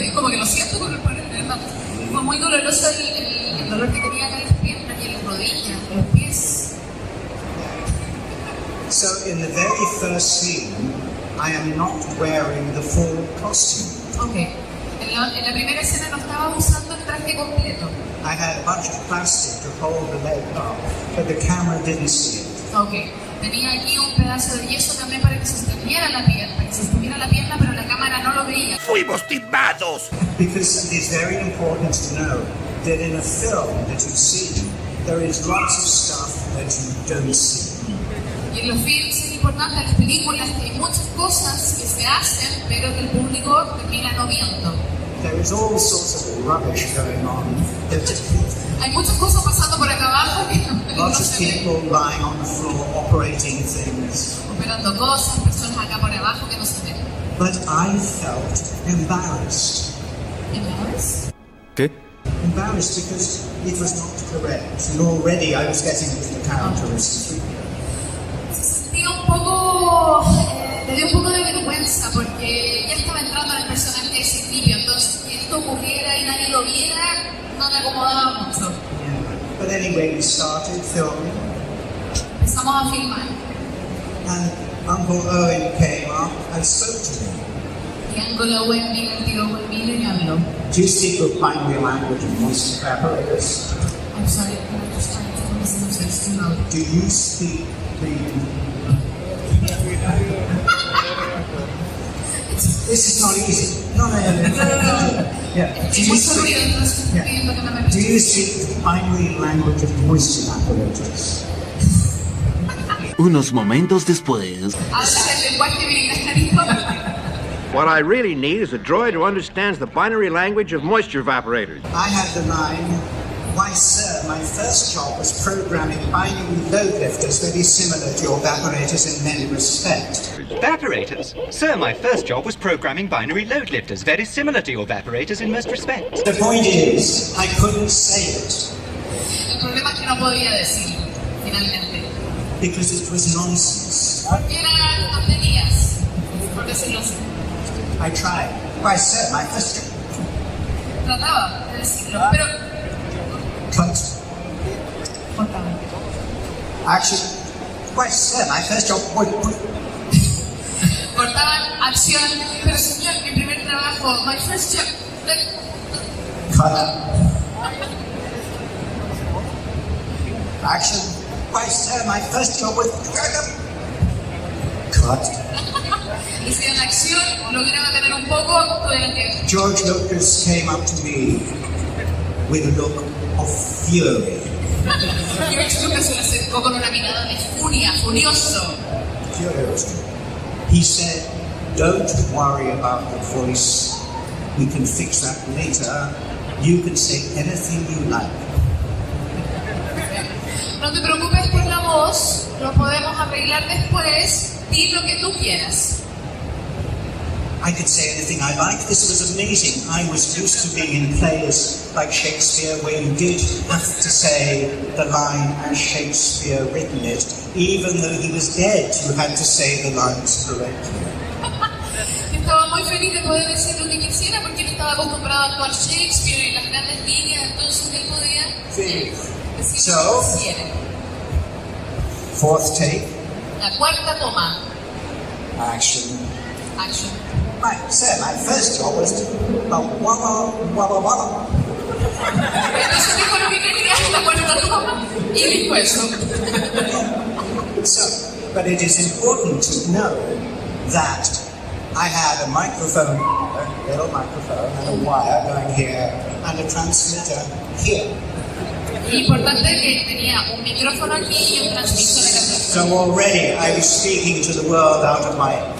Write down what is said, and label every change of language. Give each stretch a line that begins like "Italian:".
Spanish: Como que lo siento con el problema. Fue muy doloroso el dolor que tenía acá en las piernas y en las rodillas, en los pies.
English: So in the very first scene, I am not wearing the full costume. Okay.
Spanish: En la primera escena no estaba usando el traje completo.
English: I had a bunch of plastic to hold the leg up, but the camera didn't see it. Okay.
Spanish: Tenía aquí un pedazo de yeso también para que sosteniera la pierna, pero la cámara no lo veía. ¡Fuimos timados!
English: Because it's very important to know that in a film that you see, there is lots of stuff that you don't see.
Spanish: Y en los films es importante, en las películas, que hay muchas cosas que se hacen, pero que el público termina no viendo.
English: There is all sorts of rubbish going on.
Spanish: Hay muchas cosas pasando por acá abajo que no
English: Lots of
Spanish: se ven.
English: people lying on the floor operating things.
Spanish: Operando cosas, personas acá por abajo que no se ven.
English: But I felt embarrassed. ¿Embarrassed?
Spanish: ¿Qué?
English: Embarrassed because it was not correct. And already I was getting into the character of C-3PO.
Spanish: Se sentía un poco, le dio un poco de vergüenza porque ya estaba entrando en el personaje de Tripio, entonces que esto ocurriera y nadie lo viera no le acomodaba mucho.
English: Yeah. But anyway, we started filming,
Spanish: Empezamos a filmar
English: and Uncle Owen came up and spoke to me.
Spanish: y Uncle Owen vino, el tío Owen vino y me habló.
English: Do you speak the primary language of monster apparatus? I'm sorry, I'm just trying to listen to it's too loud. Do you speak the... This is not easy. No. Yeah. Do you speak, Do you speak the binary language of moisture apparatus?
Spanish: Unos momentos después. ¿Hablas el lenguaje británico?
English: What I really need is a droid who understands the binary language of moisture evaporators. I had the line, why sir, my first job was programming binary load lifters very similar to your evaporators in many respects. Evaporators? Sir, my first job was programming binary load lifters, very similar to your evaporators in most respects. The point is, I couldn't say it.
Spanish: El problema es que no podía decirlo, finalmente.
English: Because it was nonsense.
Spanish: Porque eran tonterías, por decirlo así.
English: I tried. Why sir, my first job...
Spanish: Trataba de decirlo, pero...
English: Cut.
Spanish: Cortaba.
English: Action. Why sir, my first job...
Spanish: Cortaban acción, pero señor, mi primer trabajo,
English: my first job... Cut. Action. Why sir, my first job was... Cut.
Spanish: Hicieron acción, lograba tener un poco, tuvieron que...
English: George Lucas came up to me with a look of fury.
Spanish: George Lucas se le acercó con una mirada de furia, furioso.
English: Furious. He said, don't worry about the voice. We can fix that later. You can say anything you like.
Spanish: No te preocupes por la voz, lo podemos arreglar después, di lo que tú quieras.
English: I could say anything I liked. This was amazing. I was used to being in plays like Shakespeare where you did have to say the line as Shakespeare written it. Even though he was dead, you had to say the lines correctly.
Spanish: Estaba muy feliz de poder decir lo que quisiera porque él estaba acostumbrado a actuar Shakespeare y las grandes líneas, entonces él podía decir
English: So,
Spanish: lo que quisiera.
English: Fourth take.
Spanish: La cuarta toma.
English: Action. Action. Right, so my first job was walla walla walla.
Spanish: Entonces dijo lo que quería, la cuarta toma y dijo eso.
English: So, but it is important to know that I had a microphone, a little microphone, and a wire going here, and a transmitter here.
Spanish: Importante que tenía un micrófono aquí y un transmisor acá atrás.
English: So already I was speaking to the world out of my...